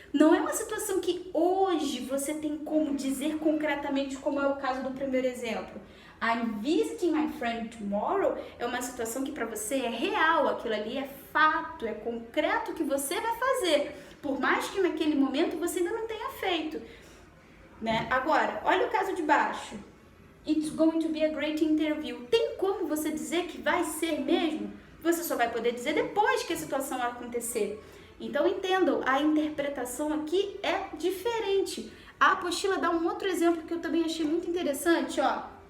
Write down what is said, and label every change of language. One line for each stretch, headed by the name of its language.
Portuguese: Não é uma situação que hoje você tem como dizer concretamente, como é o caso do primeiro exemplo.
English: I'm visiting my friend tomorrow
Portuguese: é uma situação que para você é real, aquilo ali é fato, é concreto que você vai fazer, por mais que naquele momento você ainda não tenha feito, né? Agora, olha o caso de baixo.
English: It's going to be a great interview.
Portuguese: Tem como você dizer que vai ser mesmo? Você só vai poder dizer depois que a situação acontecer. Então entendam, a interpretação aqui é diferente. A apostila dá um outro exemplo que eu também achei muito interessante, ó.